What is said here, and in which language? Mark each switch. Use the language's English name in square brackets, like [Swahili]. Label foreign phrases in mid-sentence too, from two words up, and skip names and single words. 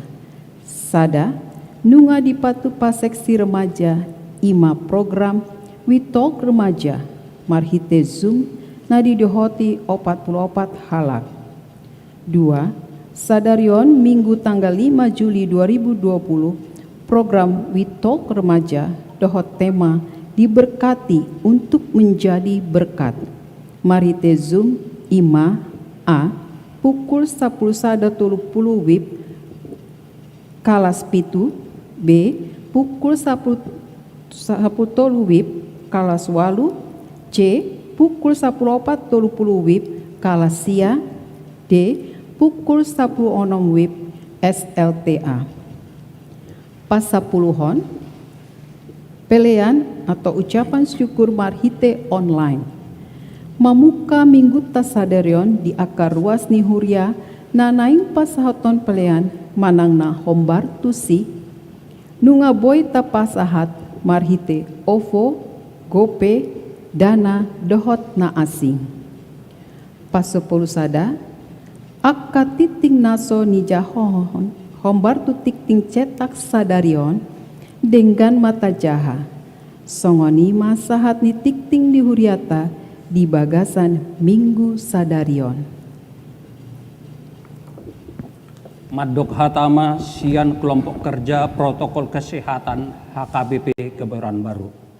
[Batak Toba] Sada, nunga di Patupa [Indonesian] seksi remaja, [Batak Toba] ima program Witalk remaja, marhite Zoom, nadi dohoti 44 halak. 2. Sadarion Minggu tanggal 5 Juli 2020, program Witalk remaja dohot tema [Indonesian] diberkati untuk menjadi berkat. [Batak Toba] Marite Zoom ima A pukul 10 sada 30 WIB kalas pitu B pukul 10 WIB kalas walu C pukul 14 WIB kalas sia D pukul 10 WIB SLTA. Pasapuluhon pelean [Indonesian] atau ucapan syukur [Batak Toba] marhite online. Mamuka minggu tasadarion di akar ruas ni Huria na naing pasahaton pelean manang na hombar tusi nunga boy tapasahat marhite OVO, GoPay, Dana dohot na asing. Pasopulu sada akka titing naso ni jahohon hombar tu tikting cetak sadarion dengan mata jaha. Songoni masahat ni tikting di Huriata di bagasan Minggu sadarion. Madok hatama sian [Indonesian] kelompok kerja protokol kesehatan [Batak Toba] HKBP Kebayoran Baru.